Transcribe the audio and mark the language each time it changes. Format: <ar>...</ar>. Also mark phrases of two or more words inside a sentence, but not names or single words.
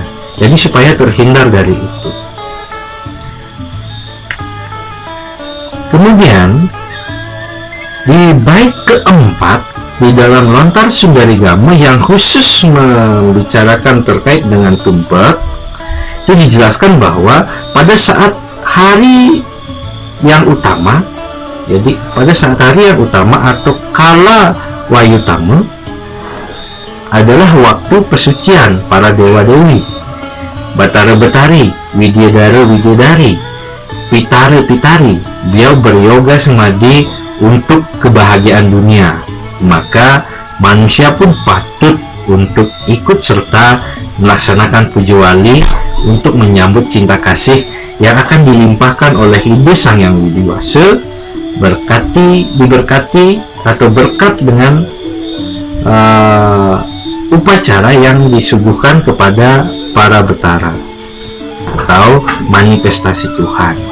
<id>Jadi supaya terhindar dari itu. Kemudian di bait keempat di dalam Lontar Sundari-Gama yang khusus membicarakan terkait dengan tumpak, itu dijelaskan bahwa pada saat hari yang utama, jadi pada saat hari yang utama atau kala wayutama adalah waktu pesucian para dewa-dewi, Batara Betari, Widyadara Widyadari, Pitara Pitari, beliau beryoga semadi untuk kebahagiaan dunia. Maka manusia pun patut untuk ikut serta melaksanakan puja wali untuk menyambut cinta kasih yang akan dilimpahkan oleh ide Sang Yang Widi Wasa, diberkati atau berkat dengan upacara yang disuguhkan kepada para betara atau manifestasi Tuhan.</id>